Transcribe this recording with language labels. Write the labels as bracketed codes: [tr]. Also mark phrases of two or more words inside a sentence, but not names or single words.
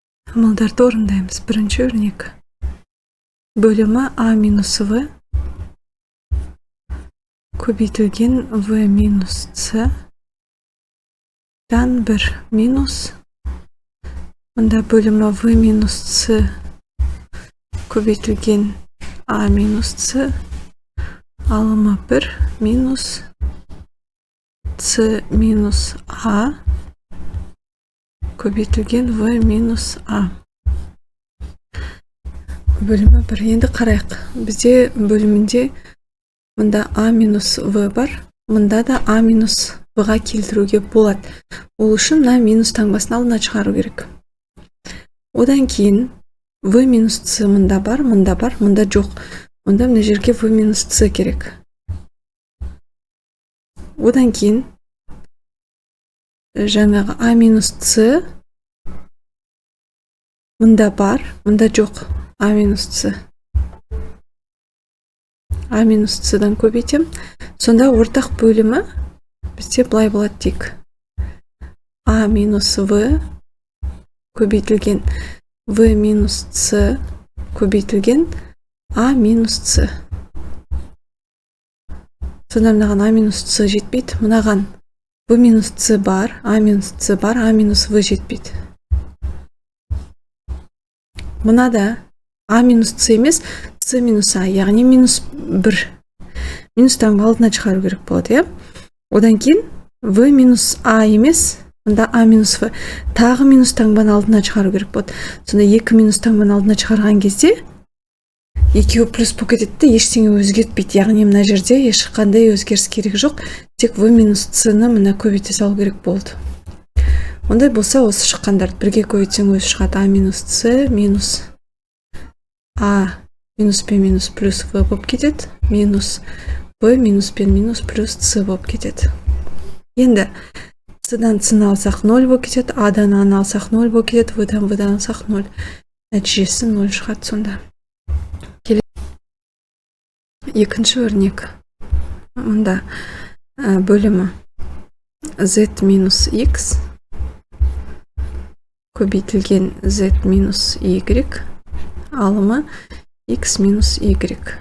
[kk] Амалдарды орындаймыз. Бірінші өрнек. Бөлімі А минус В көбейтілген В минус С дан 1 минус. Мұнда бөлімі В минус С көбейтілген А минус С алымы 1 минус С минус А көбейтілген В минус А. Бөлімі 1. Енді қарайық. Бізде бөлімінде мұнда А минус В бар. Мұнда да А минус В-ға келтіруге болады. Ол үшін мына минус таңбасын алдына шығару керек. Одан кейін В минус С мұнда бар, мұнда жоқ. Онда мына жерге В минус С керек. Одан кейін жаңағы А минус С мұнда бар, мұнда жоқ. А минус С. А минус С-дан көбейтем. Сонда ортақ бөлімі бізде былай болады тек. А минус В көбейтілген В минус С көбейтілген А минус С. Сонда мынаған А минус С жетпейді. Мынаған В минус С бар, А минус С бар, А минус В жетпейді. Мынада А минус С емес, С минус А, яғни минус 1. Минус таңба алдына шығару керек болады, Одан кейін В минус А емес, мұнда А минус В. Тағы минус таңбаны алдына шығару керек болады. Сонда 2 минус таңбаны алдына шығарған кезде екеуі плюс болып кетеді, ештеңе өзгертпейді. Яғни мына жерде ешқандай өзгеріс керек жоқ. Тек В минус С-ны мына көбейте салу керек болды. Ондай болса осы шыққандарды бірге көбейтсең өзі шығады. А минус С минус А минус Б минус плюс В болып кетеді. Минус В минус Б минус плюс С болып кетеді. Енді С-дан С-ны алсақ 0 болып кетеді. А-дан А-ны алсақ 0 болып кетеді. В-дан В-дан алсақ 0. Нәтижесі 0 шығады сонда. Екінші өрнек. Мұнда бөлімі Z минус X көбейтілген Z минус Y алымы X минус Y